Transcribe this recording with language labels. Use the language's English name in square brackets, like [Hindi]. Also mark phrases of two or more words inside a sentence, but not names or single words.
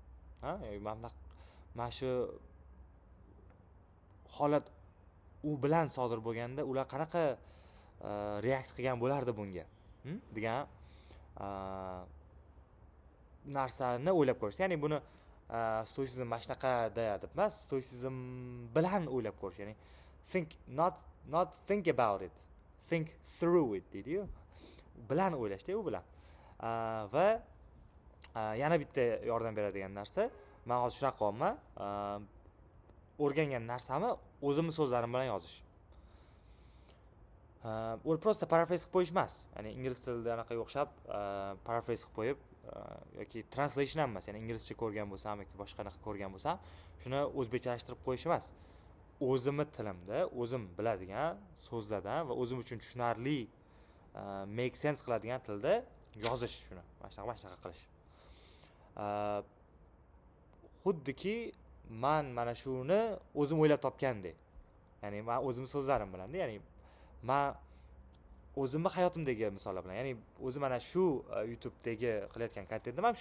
[Uzbek] Mana shu holat u bilan sodir bo'lganda ular qanaqa react qilgan bo'lardi bunga? degan narsani o'ylab ko'rish. Ya'ni buni stoitsizm mana shunaqa deb emas, stoitsizm bilan o'ylab ko'rish. Ya'ni [English] not think about it, think through it [Uzbek] deydi-yu. Bilan o'ylashda u bilan. Va yana bitta yordam beradigan narsa, men hozir shunaqa qilyapman. O'rgangan narsamni o'zimning so'zlarim bilan yozish. U prosta paraphrase qilib qo'yish emas. Ya'ni ingliz tilida anaqa o'xshab paraphrase qilib qo'yib yoki translation ham emas. Ya'ni inglizcha ko'rgan bo'lsam yoki boshqa qanaqa ko'rgan bo'lsam, shuni o'zbekchalashtirib qo'yish emas. O'zimning tilimda, o'zim biladigan so'zlardan va o'zim uchun tushunarli [English] make sense [Uzbek] qiladigan tilda yozish shuni. Mana shunaqa qilish. Xuddiki men mana shuni o'zim o'ylab topgandek. Ya'ni men o'zim so'zlarim bilan, ya'ni men o'zimni hayotimdagi misollar bilan, ya'ni o'zi mana shu YouTube'dagi qilayotgan kontentim ham shu.